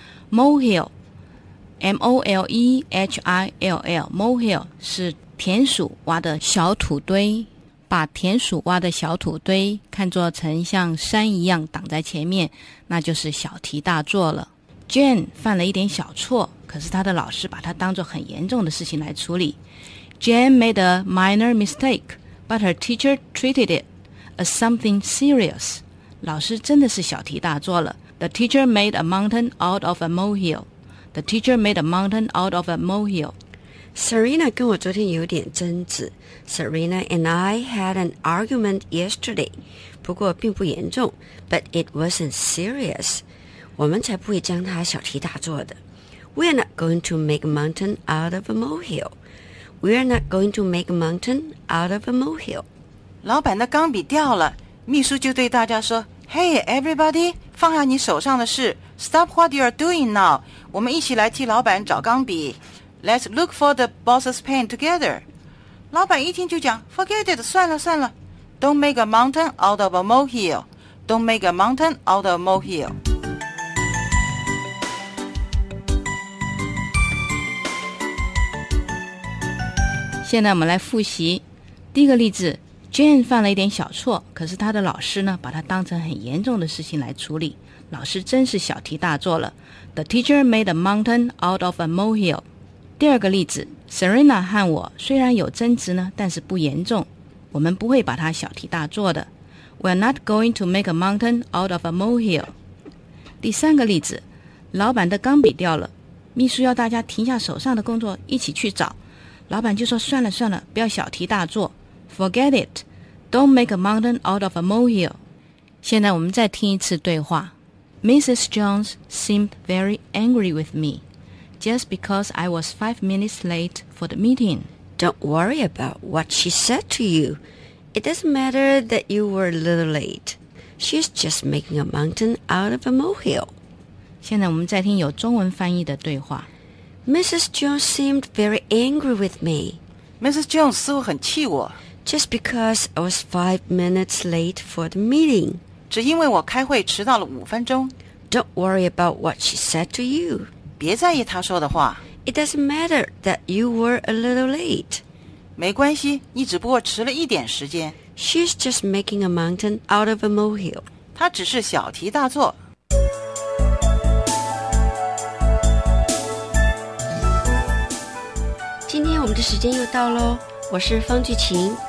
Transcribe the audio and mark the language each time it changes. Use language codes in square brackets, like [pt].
[zh] Molehill, M-O-L-E-H-I-L-L, molehill 是田鼠挖的小土堆，把田鼠挖的小土堆看作成像山一样挡在前面，那就是小题大做了。 Jane 犯了一点小错，可是他的老师把他当作很严重的事情来处理。 [en] Jane made a minor mistake, but her teacher treated it as something serious. [zh] 老师真的是小题大做了。 [en] The teacher made a mountain out of a molehill. The teacher made a mountain out of a molehill. [zh] Serena 跟我昨天有点争执。 [en] Serena and I had an argument yesterday. [zh] 不过并不严重。 [en] But it wasn't serious. [zh] 我们才不会将它小题大做的。 [en] We're not going to make a mountain out of a molehill. We are not going to make a mountain out of a molehill. [zh] 老板的钢笔掉了，秘书就对大家说 [en] Hey everybody, [zh] 放下你手上的事 [en] Stop what you are doing now. [zh] 我们一起来替老板找钢笔。 [en] Let's look for the boss's pen together. [zh] 老板一听就讲 [en] Forget it, [zh] 算了算了。 [en] Don't make a mountain out of a molehill. Don't make a mountain out of a molehill. [zh] 现在我们来复习第一个例子。Jane 犯了一点小错，可是她的老师呢把她当成很严重的事情来处理。老师真是小题大做了。 [en] The teacher made a mountain out of a molehill. [zh] 第二个例子， Serena 和我虽然有争执呢，但是不严重，我们不会把它小题大做的。 [en] We're not going to make a mountain out of a molehill. [zh] 第三个例子，老板的钢笔掉了，秘书要大家停下手上的工作一起去找，老板就说算了算了，不要小题大做。 [en] Forget it, don't make a mountain out of a molehill. [zh] 现在我们再听一次对话。 [en] Mrs. Jones seemed very angry with me just because I was 5 minutes late for the meeting. Don't worry about what she said to you. It doesn't matter that you were a little late. She's just making a mountain out of a molehill. [zh] 现在我们再听有中文翻译的对话。 [en] Mrs. Jones seemed very angry with me. [zh] Mrs. Jones 似乎很气我。 [en] Just because I was 5 minutes late for the meeting. [zh] 只因为我开会迟到了五分钟。 [en] Don't worry about what she said to you. [zh] 别在意她说的话。 [en] It doesn't matter that you were a little late. [zh] 没关系，你只不过迟了一点时间。 [en] She's just making a mountain out of a molehill. [zh] 她只是小题大做。今天我们的时间又到咯，我是方巨琴，